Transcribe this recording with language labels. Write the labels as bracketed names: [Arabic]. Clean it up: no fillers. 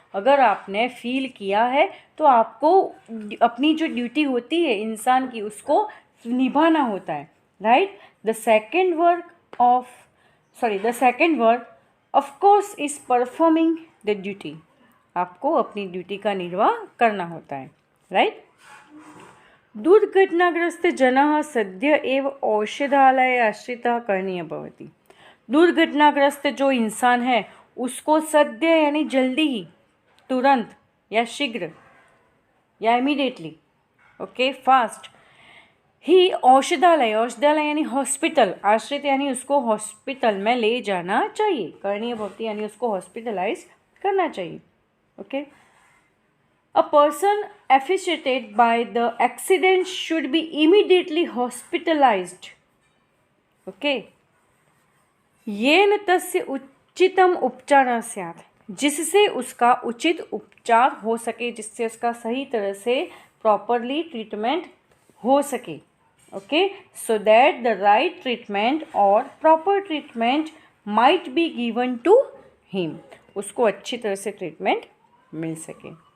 [Hindi] अगर आपने फील किया है तो आपको अपनी जो ड्यूटी होती है इंसान की, उसको निभाना होता है, right. [English] the second work of course is performing the duty, [Hindi] आपको अपनी ड्यूटी का निर्वाह करना होता है, राइट। [Sanskrit] दुर्घटनाग्रस्त जनः सद्य एव औषधालय आश्रितः करणीय भवति। [Hindi] दुर्घटनाग्रस्त जो इंसान है उसको सद्य यानी जल्दी ही, तुरंत या शीघ्र या इमीडिएटली, ओके, फास्ट, ही औषधालय यानी हॉस्पिटल, आश्रित यानी उसको हॉस्पिटल में ले जाना चाहिए, [Sanskrit] करणीय भवति [Hindi] यानी उसको हॉस्पिटलाइज करना चाहिए, okay. [English] A person asphyxiated by the accident should be immediately hospitalized. Okay. [Sanskrit] येन तस्य उचितम उपचार स्यात्, [Hindi] जिससे उसका उचित उपचार हो सके, जिससे उसका सही तरह से प्रॉपरली ट्रीटमेंट हो सके। [English] okay, so that the right treatment और proper treatment might be given to him, [Hindi] उसको अच्छी तरह से ट्रीटमेंट मिल सके।